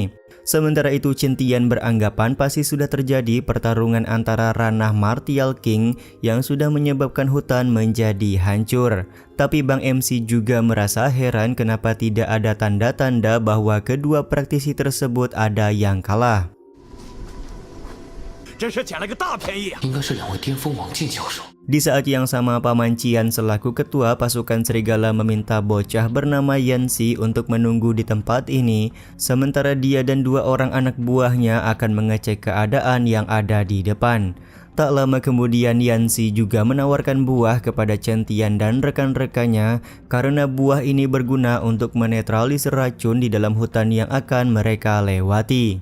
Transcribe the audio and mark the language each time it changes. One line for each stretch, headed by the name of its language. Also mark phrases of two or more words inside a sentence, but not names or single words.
Indonesian: Sementara itu Chen Tian beranggapan pasti sudah terjadi pertarungan antara ranah
English: Martial King
Indonesian: yang sudah menyebabkan hutan menjadi hancur. Tapi Bang MC juga merasa heran kenapa tidak ada tanda-tanda bahwa kedua praktisi tersebut ada yang kalah.
Chinese: 真是捡了个大便宜啊！应该是两位巅峰王境教授。
Indonesian: Di saat yang sama, Paman Qian selaku ketua pasukan serigala meminta bocah bernama Yanxi untuk menunggu di tempat ini, sementara dia dan dua orang anak buahnya akan mengecek keadaan yang ada di depan. Tak lama kemudian Yanxi juga menawarkan buah kepada Chen Tian dan rekan-rekannya karena buah ini berguna untuk menetralisir racun di dalam hutan yang akan mereka lewati.